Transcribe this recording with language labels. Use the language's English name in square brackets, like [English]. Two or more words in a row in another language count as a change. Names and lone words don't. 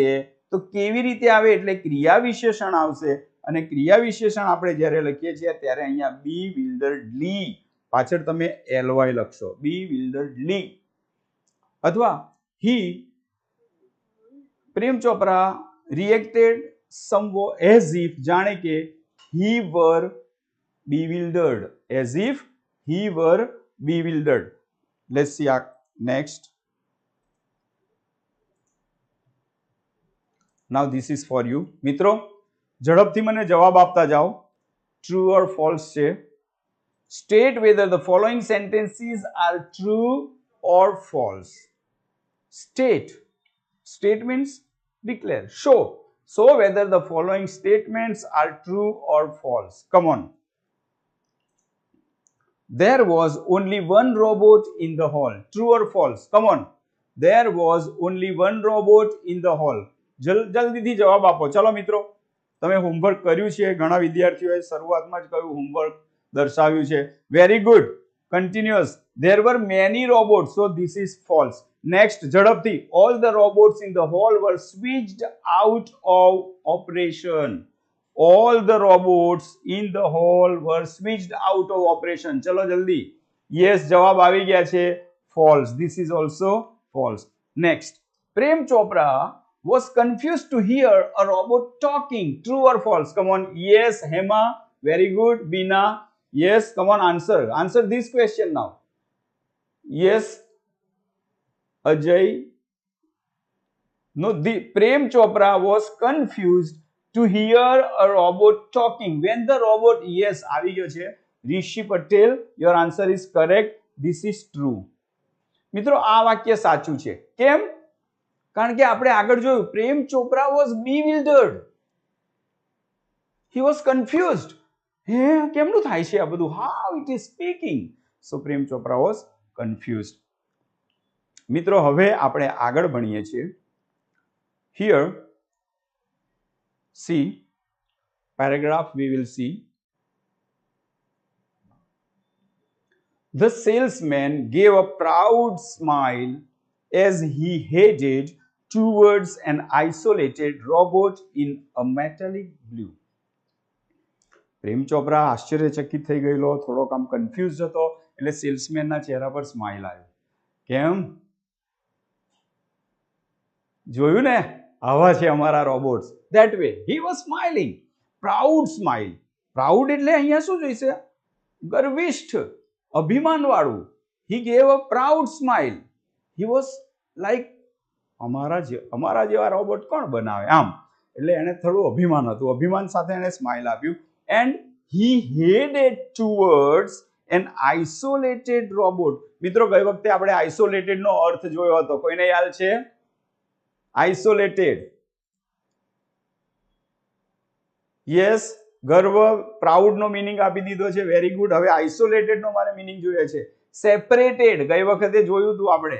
[Gujarati] તો કેવી રીતે આવે એટલે ક્રિયા વિશેષણ આવશે, અને ક્રિયા વિશેષણ આપણે જ્યારે લખીએ છીએ ત્યારે અહીંયા [English] be wilderly [Gujarati] પાછળ તમે એલવાય લખશો, [English] be wilderly. અથવા He Prem Chopra reacted somewhat as if, [Gujarati] જાણે કે [English] he were bewildered, as if he were bewildered. Let's see next. Now this is for you. [Gujarati] મિત્રો ઝડપથી મને જવાબ આપતા જાઓ. [English] true or false [Gujarati] છે. [English] સ્ટેટ whether the following sentences are true or false. State means declare, show whether the following statements are true or false. Come on. There was only one robot in the hall. True or false? Come on. There was only one robot in the hall. [Gujarati] જલ્દીથી જવાબ આપો. ચલો મિત્રો, તમે હોમવર્ક કર્યું છે, ઘણા વિદ્યાર્થીઓએ શરૂઆતમાં જ કહ્યું હોમવર્ક દર્શાવ્યું છે. [English] Very good. Continuous. There were many robots, so this is false. Next, ઝડપથી. All the robots in the hall were switched out of operation. All the robots in the hall were switched out of operation. [Gujarati] ચલો જલ્દી. Yes, જવાબ આવી ગયા છે. [English] False. This is also false. Next, Prem Chopra was confused to hear a robot talking. True or false? Come on. Yes, Hema. Very good. Bina. Yes, come on, answer this question now. Yes, Ajay. No, the Prem Chopra was confused to hear a robot talking. When the robot, yes, [Gujarati] આવી ગયો છે. [English] Rishi Patel, your answer is correct. This is true. [Gujarati] મિત્રો આ વાક્ય સાચું છે. કેમ? કારણ કે આપણે આગળ જોયું પ્રેમ ચોપરા [English] was bewildered. He was confused. [Gujarati] હે કેમનું થાય છે આ બધું? [English] How it is speaking? So [Gujarati] પ્રેમ ચોપરા [English] was confused. [Gujarati] મિત્રો હવે આપણે આગળ ભણીએ છીએ. [English] Here, see, paragraph we will see. The salesman gave a proud smile as he headed towards an isolated robot in a metallic blue. [Gujarati] પ્રેમ ચોપરા આશ્ચર્યચકિત થઈ ગયેલો, થોડોક આમ કન્ફ્યુઝ હતો, એટલે સેલ્સમેનના ચહેરા પર સ્માઇલ આવ્યો. કેમ? જોયું ને, આવા છે અમારા રોબોટ્સ. [English] That way he was smiling. Proud smile. [Gujarati] Proud એટલે અહીંયા શું જોઈશે? ગર્વિષ્ઠ, અભિમાનવાળું. [English] He gave a proud smile. He was like [Gujarati] અમારા જેવા રોબોટ કોણ બનાવે આમ, એટલે એને થોડું અભિમાન હતું, અભિમાન સાથે એને સ્માઇલ આપ્યું. [English] And he headed towards an isolated robot. [Gujarati] મિત્રો ગઈ વખતે આપણે આઇસોલેટેડ નો અર્થ જોયો હતો, કોઈને યાદ છે? આઇસોલેટેડ. યસ, ગર્વ, પ્રાઉડ નો મિનિંગ આપી દીધો છે. [English] very good. [Gujarati] હવે આઇસોલેટેડ નો મારે મિનિંગ જોઈએ છે. સેપરેટેડ ગઈ વખતે જોયું હતું આપણે.